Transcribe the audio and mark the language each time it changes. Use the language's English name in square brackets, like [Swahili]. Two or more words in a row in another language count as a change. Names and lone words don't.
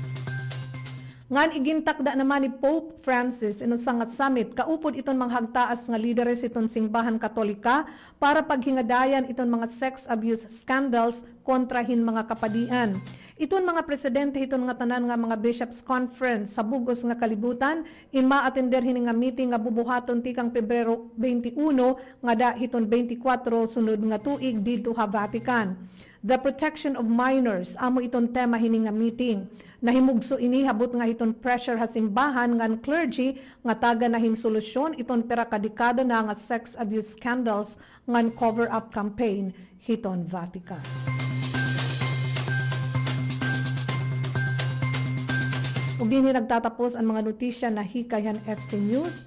[Waray] Ngan igintakda naman ni Pope Francis inusa nga summit kaupod iton mga hagtaas nga lideres iton simbahan Katolika para paghingadayan iton mga [English] sex abuse scandals [Waray] kontra hin mga kapadian. Iton mga presidente iton nga tanan nga mga [English] bishops conference [Waray] sa bugos nga kalibutan in ma-attender hini nga meeting nga bubuhaton tikang Pebrero 21 nga da hiton 24 sunod nga tuig didto Vatican. [English] The protection of minors [Waray] amo iton tema hini nga meeting. Nahimugso ini habot nga iton pressure ha simbahan ngan clergy nga taga nahin solusyon iton pera kadekada na nga [English] sex abuse scandals [Waray] ngan [English] cover up campaign [Waray] hiton Vatican. Ug dinhi nagtatapos ang mga notisya na hikayan Este News.